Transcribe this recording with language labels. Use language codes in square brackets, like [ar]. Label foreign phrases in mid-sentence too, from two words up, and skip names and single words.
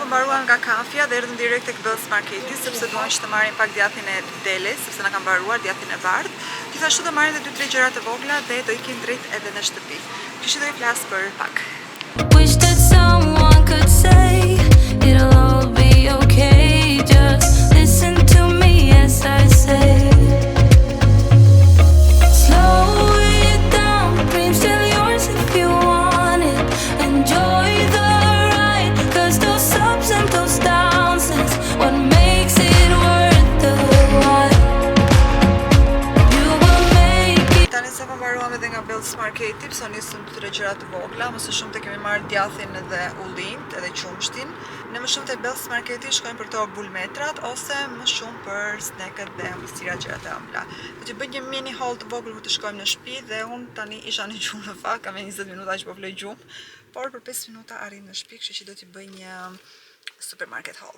[sq] ndaluam nga kafja dhe erdhëm direkt tek Bells Marketi sepse duam që të marrim pak djathtin e deles, sepse na ka mbaruar djathtin e bardh. Gjithashtu do marrim edhe 2-3 gjëra të vogla dhe do ikim drejt edhe në shtëpi. Kështu do i flas për pak. [en] Wish that someone could say it'll all be okay. Just listen to me as I say. Slow it down, dreams still yours if you want it. Enjoy the ride, 'cause those ups and those downs is what makes it worth the while. You will make it. [sq] Tani sa mbaruam edhe nga Bells Marketi, pse nisëm 2-3 gjëra të vogla, më së shumti kemi marrë djathin edhe ullint, edhe qumshtin. Ne më shumë te Bells Marketi shkojmë për to bulmetrat ose më shumë për sneket dhe ëmbëlsira gjëra të ëmbla. Do të bëj një [en] mini haul [sq] të vogël ku të shkojmë në shtëpi dhe unë tani isha në gjumë në fakt, kam 20 minuta që po floj gjumë, por për 5 minuta arrim në shtëpi, kështu që do t'i bëj një [en] supermarket haul.